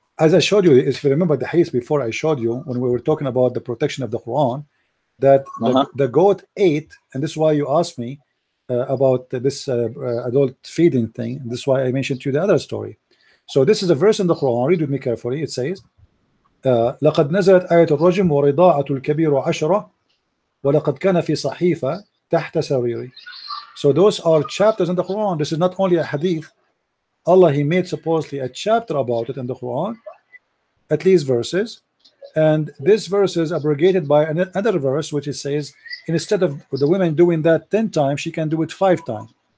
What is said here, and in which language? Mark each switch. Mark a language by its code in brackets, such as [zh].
[en] As I showed you, if you remember the hadith before, I showed you when we were talking about the protection of the Quran, that the goat ate, and this is why you asked me about this adult feeding thing. This is why I mentioned to you the other story. So this is a verse in the Quran. Read with me carefully. It says, [ar] لقد نزلت آية الرجم ورضاعة الكبير عشرة ولقد كان في صحيفة تحت سريري. [en] So those are chapters in the Quran. This is not only a hadith. Allah, he made supposedly a chapter about it in the Quran, at least verses, and this verse is abrogated by another verse which it says instead of the women doing that 10 times, she can do it 5 times.